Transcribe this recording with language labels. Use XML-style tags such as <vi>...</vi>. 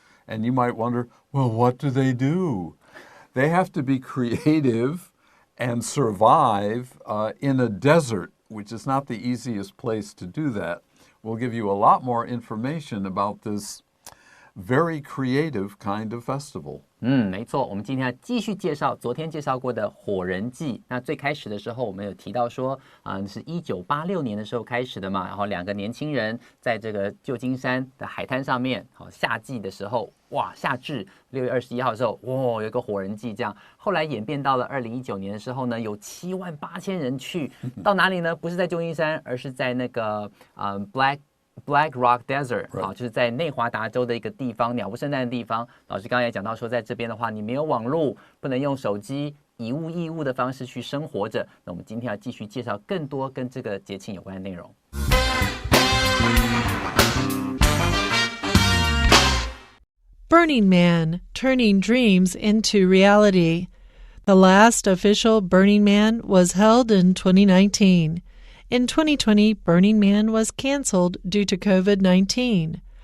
<en>And you might wonder, well, what do? They have to be creative and survive in a desert, which is not the easiest place to do that. We'll give you a lot more information about this very creative kind of festival.</en> <zh>没错，我们今天要继续介绍昨天介绍过的火人祭。那最开始的时候，我们有提到说，是1986年的时候开始的嘛。然后两个年轻人在这个旧金山的海滩上面，夏季的时候，夏至6月21号的时候，有一个火人祭这样。后来演变到了2019年的时候呢，有78000人去，到哪里呢？不是在旧金山，而是在那个Black Rock Desert 就是在内华达州的一个地方，鸟不生蛋的地方。老师刚才也讲到说，在这边的话，你没有网络，不能用手机，以物易物的方式去生活着。那我们今天要继续介绍更多跟这个节庆有关的内容。</zh> <en>Burning Man, Turning Dreams into Reality. The last official Burning Man was held in 2019.In 2020, Burning Man was canceled due to COVID-19.</en>